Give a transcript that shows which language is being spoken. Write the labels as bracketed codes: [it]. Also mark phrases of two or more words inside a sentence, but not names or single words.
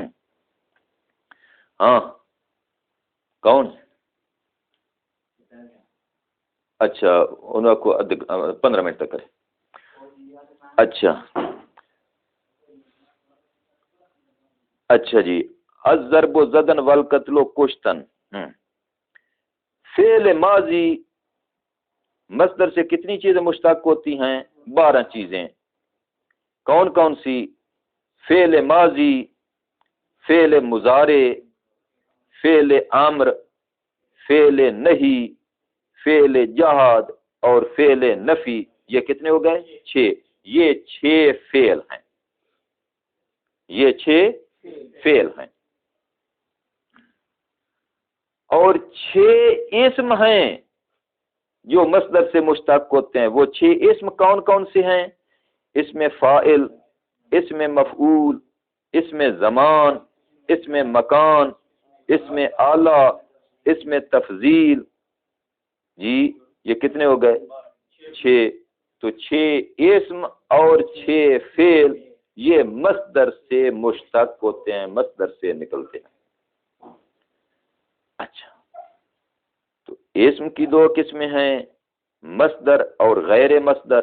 [ur] ہاں، کون؟ اچھا، انہوں کو 15 منٹ تک کرے۔ اچھا اچھا جی، [fa] الضرب و زدن والقتل و کشتن، [ur] فعل ماضی مصدر سے کتنی چیزیں مشتق ہوتی ہیں؟ 12 چیزیں۔ کون کون سی؟ فعل ماضی، فعل مضارع، فعل امر، فعل نہی، فعل جہاد اور فعل نفی۔ یہ کتنے ہو گئے؟ 6۔ یہ 6 فعل ہیں، یہ 6 فعل ہیں، اور 6 اسم ہیں جو مصدر سے مشتق ہوتے ہیں۔ وہ 6 اسم کون کون سے ہیں؟ اسم فاعل، اسم مفعول، اسم زمان، اسم مکان، اسم آلہ، اسم تفضیل جی۔ یہ کتنے ہو گئے؟ 6۔ تو 6 اسم اور 6 فعل یہ مصدر سے مشتق ہوتے ہیں، مصدر سے نکلتے ہیں۔ اچھا، تو اسم کی 2 قسمیں ہیں، مصدر اور غیر مصدر۔